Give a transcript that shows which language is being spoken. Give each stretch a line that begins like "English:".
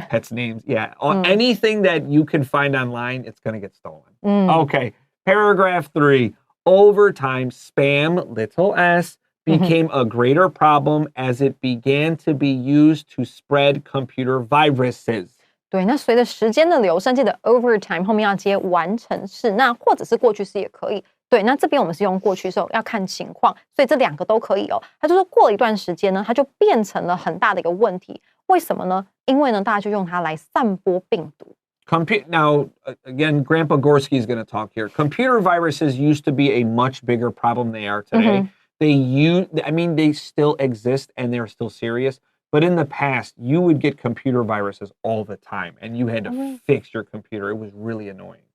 English: Pets' names. Yeah. Anything that you can find online, it's going to get stolen. Okay. Paragraph 3. Over time, spam, little s, became a greater problem as it began to be used to spread computer viruses.
Chinese: 对，那随着时间的流逝，记得
English: over time
Chinese: 后面要接完成式，那或者是过去式也可以。对，那这边我们是用过去式，要看情况，所以这2个都可以哦。他就说过了一段时间呢，它就变成了很大的一个问题。为什么呢？因为呢，大家就用它来散播病毒。
English: Now, again, Grandpa Gorski is going to talk here. Computer viruses used to be a much bigger problem than they are today. They still exist and they're still serious. But in the past, you would get computer viruses all the time and you had to fix your computer. It was really annoying.